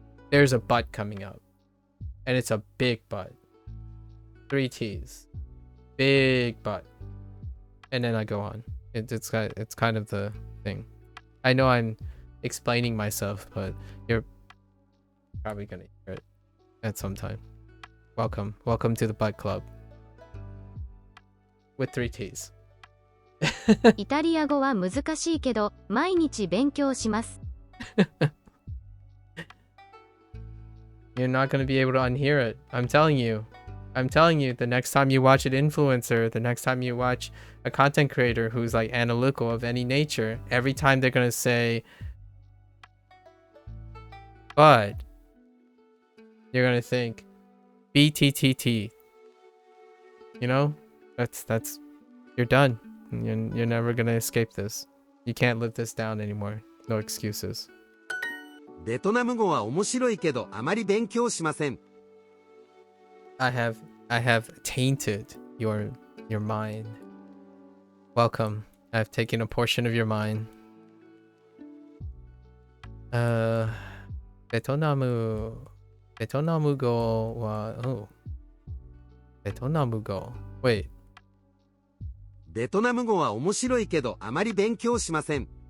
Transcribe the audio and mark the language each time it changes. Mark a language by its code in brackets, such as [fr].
[en] There's a but coming up. And it's a big but. 3 T's. Big but. And then I go on. It's kind of the thing. I know I'm explaining myself, but you're probably gonna hear it at some time. Welcome to the Butt Club with 3 T's. [ja] イタリア語は難しいけど毎日勉強します。 [en] You're not gonna be able to unhear it. I'm telling you, the next time you watch an influencer, the next time you watch a content creator who's like analytical of any nature, every time they're gonna say but, you're gonna think BTTT. You know, that's you're done. You're never gonna escape this. You can't live this down anymore. No excuses. [ja] ベトナム語は面白いけどあまり勉強しません。 [en] I have tainted your mind. Welcome. I've taken a portion of your mind. [ja] ベトナム語はベトナム語 Wait. ベトナム語は面白いけどあまり勉強しません。